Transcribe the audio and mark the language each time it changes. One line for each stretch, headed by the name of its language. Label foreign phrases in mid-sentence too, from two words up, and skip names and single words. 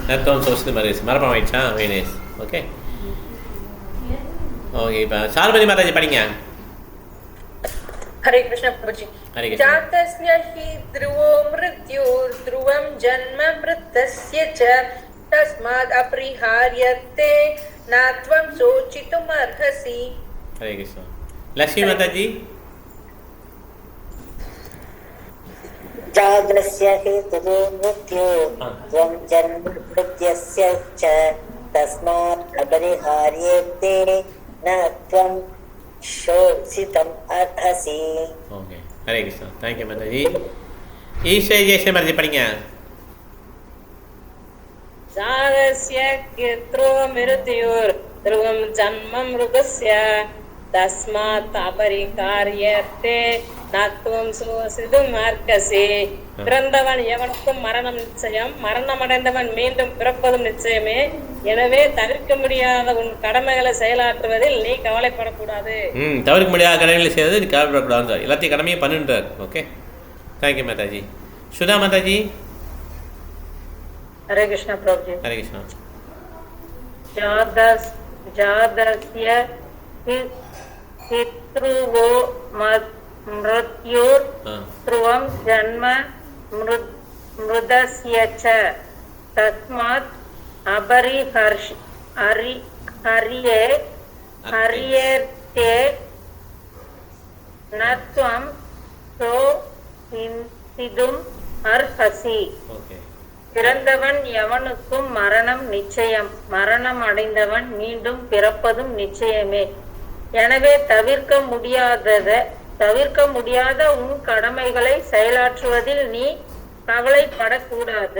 Sanskrit: न त्वं शोचितुम् अर्हसि.
Tamil: மரபம் ஆயிடுச்சா?
English: very nice. okay, okay.
Tamil: இப்போ சார்பதி மாதாஜி படிங்க.
Hindi: हरे कृष्ण प्रभुजी. हरे कृष्ण.
Sanskrit: जातस्य हि ध्रुवो मृत्युः ध्रुवं जन्म मृतस्य च तस्मात् अपरिहार्यते न त्वं शोचितुम् अर्हसि.
Hindi: हरे कृष्ण. लक्ष्मी माताजी.
Sanskrit: जातस्य हि ध्रुवो मृत्युः त्वं जन्म मृत्यस्य च तस्मात् अपरिहार्यते न त्वं शोषितुम् अर्हसि.
Hindi: ओके, हरे कृष्ण.
English: thank you
Hindi: माताजी. ईश्वर जैसे मर्जी படிங்க.
Sanskrit: जातस्य ध्रुवो मृत्युः ध्रुवं जन्म मृतस्य तस्मात् अपरिहार्यते न त्वं शोचितुम् अर्हसि.
Tamil: பிறந்தவன் எவனுக்கும் மரணம் நிச்சயம், மரணம் அடைந்தவன் மீண்டும் பிறப்பதும் நிச்சயமே. எனவே தவிர்க்க முடியாத உன் கடமைகளை செயலாற்றுவதில் நீ கவலைப்படக்கூடாது. தவிர்க்க முடியாத கடமைகளை செய்வது நீ கவலைப்படக்கூடாது. எல்லாத்தையும் கடமையும் பண்ணுன்றார்.
English: okay, thank you
Tamil: மாதாஜி. சுதா மாதாஜி.
Hindi: हरे कृष्ण प्रभु जी. हरे कृष्ण.
Sanskrit: जातस्य हि ध्रुवो मृत्युः ध्रुवं जन्म मृतस्य च तस्मात् अपरिहार्यते न त्वं शोचितुम् अर्हसि.
Tamil: பிறந்தவன் எவனுக்கும் மரணம் நிச்சயம், மரணம் அடைந்தவன் மீண்டும் பிறப்பதும் நிச்சயமே. எனவே தவிர்க்க முடியாத உன் கடமைகளை செயலாற்றுவதில் நீ கவலைப்படக்கூடாது.